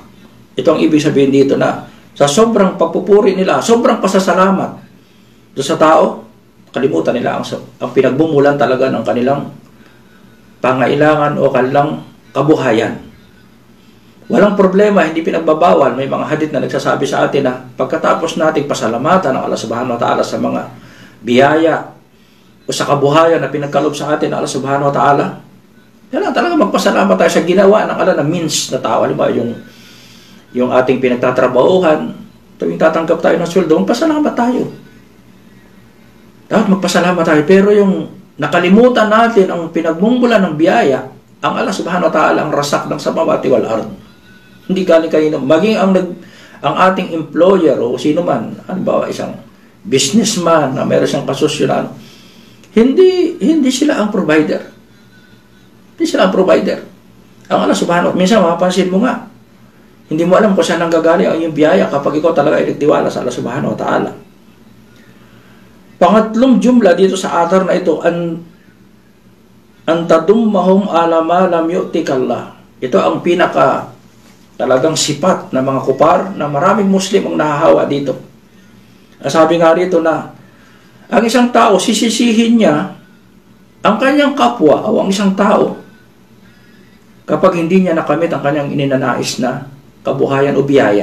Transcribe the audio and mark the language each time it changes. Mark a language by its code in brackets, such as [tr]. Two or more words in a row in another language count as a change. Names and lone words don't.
[tl] Ito ang ibig sabihin dito na sa sobrang pagpupuri nila, sobrang pasasalamat doon sa tao, kalimutan nila ang pinagbumulan talaga ng kanilang pangailangan o kanilang kabuhayan. Walang problema, hindi pinagbabawal. May mga hadith na nagsasabi sa atin na pagkatapos nating pasalamatan ng Allah [ar] سبحانه وتعالى [tl] sa mga biyaya o sa kabuhayan na pinagkalob sa atin ng Allah [ar] سبحانه وتعالى, [tl] yan talaga magpasalamat tayo sa ginawa ng Allah na means na tao. Alam mo, yung ating pinagtatrabahuhan, tuwing tatanggap tayo ng sweldo, magpasalamat tayo. Dapat magpasalamat tayo. Pero yung nakalimutan natin ang pinagmumulan ng biyaya, ang Allah [ar] سبحانه وتعالى [tl] ang rasak ng [ar] السماوات والأرض. [tl] Hindi galing kayo, maging ang ating employer o sino man, isang businessman na meron siyang kasosyonan, hindi sila ang provider. Hindi sila ang provider. Ang Allah [ar] سبحانه وتعالى, [tl] minsan mapapansin mo nga, hindi mo alam kung saan nanggagaling ang iyong biyaya kapag ikaw talaga ay nagtiwala sa Allah [ar] سبحانه وتعالى. [tl] Pangatlong jumla dito sa atar na ito, [ar] أن تذمهم على ما لم يؤتك الله. [tl] Ito ang pinaka talagang sipat na mga kupar na maraming Muslim ang nahahawa dito. Sabi nga rito na ang isang tao, sisisihin niya ang kanyang kapwa o ang isang tao kapag hindi niya nakamit ang kanyang ininanais na kabuhayan o biyaya.